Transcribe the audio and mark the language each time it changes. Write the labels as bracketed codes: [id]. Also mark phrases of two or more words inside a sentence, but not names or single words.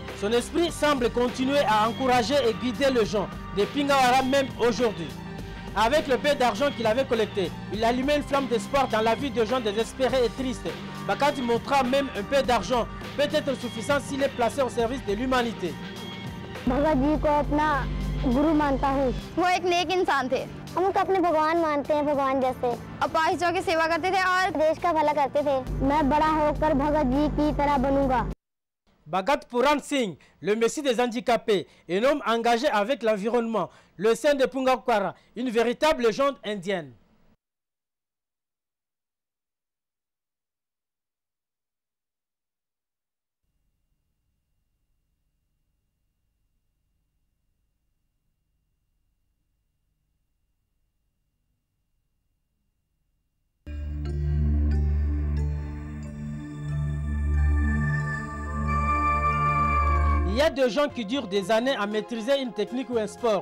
[fr] Son esprit semble continuer à encourager et guider les gens de Pingawara même aujourd'hui. Avec le peu d'argent qu'il avait collecté, il allumait une flamme d'espoir dans la vie de gens désespérés et tristes. Bhagat montra même un peu d'argent peut être suffisant s'il est placé au service de l'humanité. [hi] भगत जी को अपना गुरु मानता हूँ। वो एक नेक इंसान थे। हम उनको अपने भगवान मानते हैं, भगवान जैसे। अपाहिजों की सेवा करते थे और देश का भला करते थे। मैं बड़ा होकर भगत जी की तरह बनूंगा। [fr] Bhagat Purun Singh, le messie des handicapés, un homme engagé avec l'environnement, le saint de Pingawara, une véritable légende indienne. Il y a des gens qui durent des années à maîtriser une technique ou un sport.